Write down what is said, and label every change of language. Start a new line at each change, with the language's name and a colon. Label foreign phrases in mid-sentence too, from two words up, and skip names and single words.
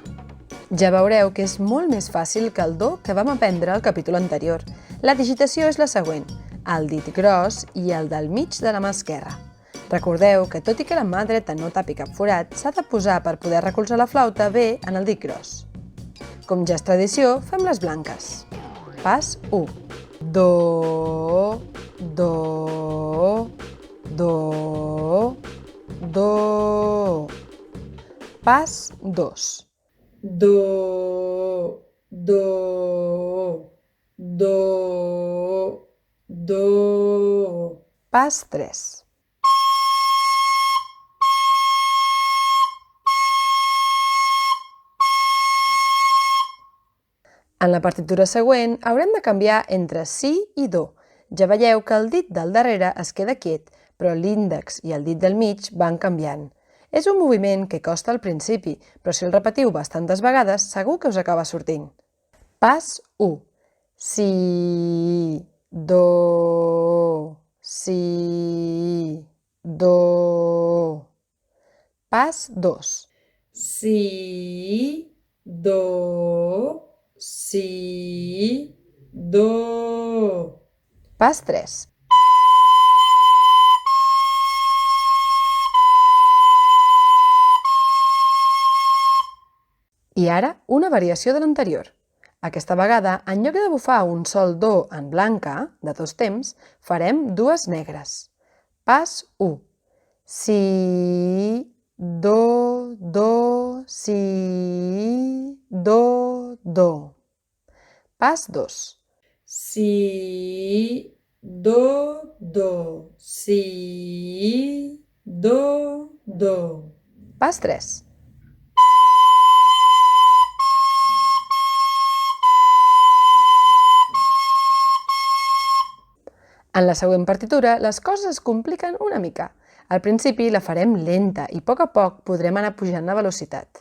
Catalan: Ja veureu que és molt més fàcil que el Do que vam aprendre al capítol anterior. La digitació és la següent, el dit gros i el del mig de la mà esquerra. Recordeu que tot i que la mà dreta no tapi cap forat, s'ha de posar per poder recolzar la flauta bé en el dit gros. Com ja és tradició, fem les blanques. Pas 1. Do, do, do, do. Pas 2. Do, do, do, do. Pas 3. En la partitura següent haurem de canviar entre Si i Do. Ja veieu que el dit del darrere es queda quiet, però l'índex i el dit del mig van canviant. És un moviment que costa al principi, però si el repetiu bastantes vegades segur que us acaba sortint. Pas 1. Si, Do, si, do. Pas 2. Si, do, si, do. Pas 3. I ara, una variació de l'anterior. Aquesta vegada, en lloc de bufar un sol do en blanca, de 2 temps, farem dues negres. Pas 1. Si, do, do, si, do, do. Pas 2. Si, do, do, si, do, do. Pas 3. En la següent partitura, les coses es compliquen una mica. Al principi la farem lenta i a poc podrem anar pujant la velocitat.